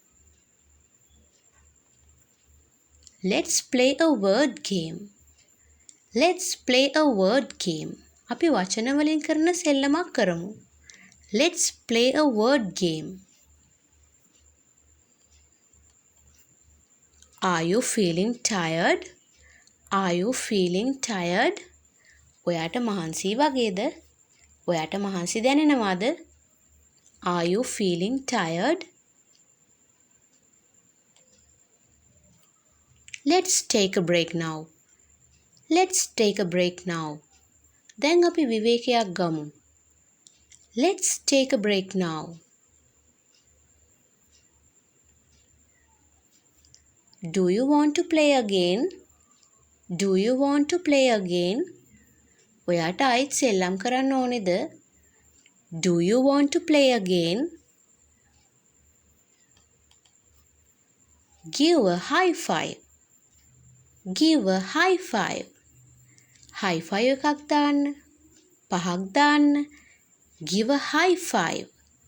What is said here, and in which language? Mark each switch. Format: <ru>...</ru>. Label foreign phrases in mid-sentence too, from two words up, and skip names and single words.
<en>Let's play a word game. Let's play a word game.</en> <si>අපි වචන වලින් කරන සෙල්ලමක් කරමු.</si> <en>Let's play a word game. Are you feeling tired? Are you feeling tired?</en> <si>ඔයාට මහන්සි වගේද? ඔයාට මහන්සි දැනෙනවද?</si> <en>Are you feeling tired? Let's take a break now. Let's take a break now.</en> <si>දැන් අපි විවේකයක් ගමු.</si> <en>Let's take a break now. Do you want to play again? Do you want to play again?</en> <si>ඔයාට ආයිත් සෙල්ලම් කරන්න ඕනේද?</si> <en>Do you want to play again? Give a high five. Give a high five. High five</en> <si>එකක් දාන්න. පහක් දාන්න.</si> <en>Give a high five.</en>